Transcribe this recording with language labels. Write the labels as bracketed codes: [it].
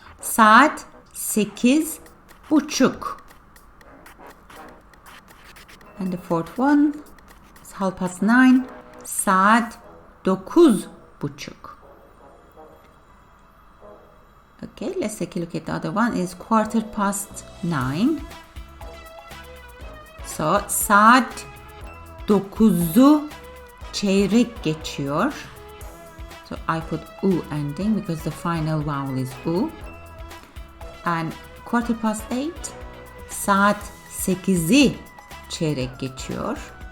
[tr] Saat 8:30. [en] And the fourth one is 9:30. [tr] Saat 9:30. [en] Okay, let's take a look at the other one. Is 9:15. [tr] So saat 9'u çeyrek geçiyor. [en] So I put U ending because the final vowel is U. And 8:15, [tr] saat 8'i çeyrek geçiyor.